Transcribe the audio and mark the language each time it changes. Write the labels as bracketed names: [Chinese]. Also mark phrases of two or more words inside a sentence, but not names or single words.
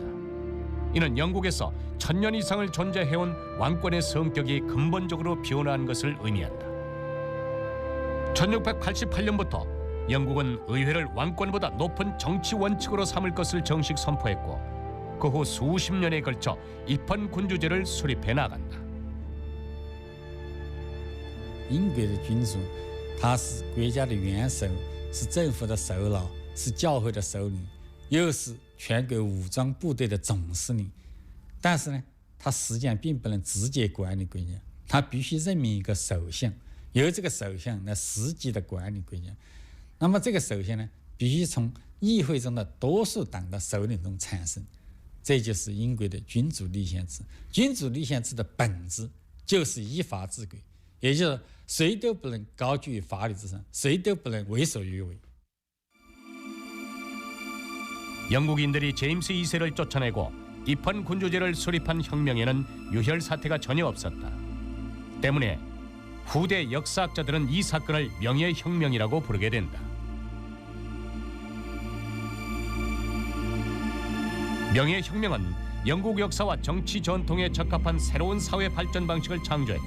[Korean] 이는 영국에서 1000년 이상을 존재해온 왕권의 성격이 근본적으로 변화한 것을 의미한다. 1688년부터 영국은 의회를 왕권보다 높은 정치 원칙으로 삼을 것을 정식 선포했고, 그 후 수십 년에 걸쳐 입헌군주제를 수립해 나간다. [Chinese] 英国的君主，他是国家的元首，是政府的首脑，是教会的首领，又是全国武装部队的总司令。但是呢，他实际上并不能直接管理国家，他必须任命一个首相，由这个首相来实际的管理国家。那么这个首相呢，必须从议会中的多数党的首领中产生。这就是英国的君主立宪制。君主立宪制的本质就是依法治国，也就是谁都不能高居于法律之上，谁都不能为所欲为。 [Korean] 영국인들이 제임스 2세를 쫓아내고 입헌군주제를 수립한 혁명에는 유혈 사태가 전혀 없었다. 때문에 후대 역사학자들은 이 사건을 명예혁명이라고 부르게 된다. 명예혁명은 영국 역사와 정치 전통에 적합한 새로운 사회 발전 방식을 창조했다.